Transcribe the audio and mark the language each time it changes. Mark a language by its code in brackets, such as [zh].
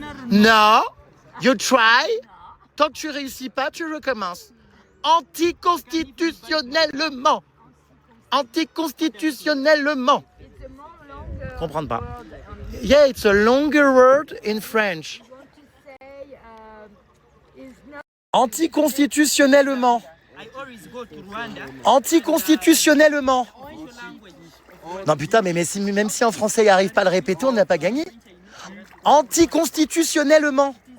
[fr] Non. [en] You try. [fr] Tant que tu réussis pas, tu recommences. Anticonstitutionnellement. Anticonstitutionnellement. Comprendre pas. [en] Yeah, it's a longer word in French. [fr] Anticonstitutionnellement. [en] I always go to Rwanda. [fr] Anticonstitutionnellement. Non putain, même si en français il n'arrive pas à le répéter, on n'a pas gagné. Anticonstitutionnellement.